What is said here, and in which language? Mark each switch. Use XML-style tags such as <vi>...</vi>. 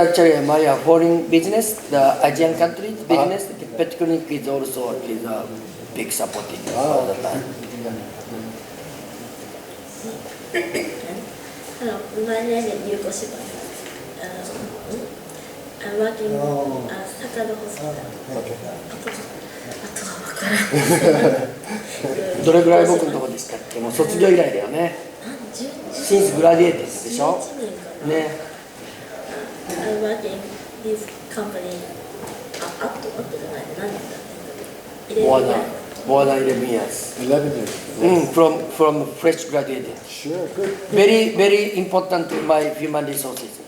<en>Actually, my foreign business, the Asian countries business, the pet clinic is also a big supporting all the time. Hello, my name is Yuko Shiba. I'm working at Sakado Hospital.</en> <ja>どれぐらい僕のとこでしたっけ？もう卒業以来だよね。</ja> <en>シンスグラディエーティス</en> <ja>でしょ？ね。</ja> <en>I'm working this company up to</en> <ja>じゃない何年だっけ</ja> <en>？More than 11 years. 11 years. From fresh graduated. Sure, good. Very important to my human resources.</en>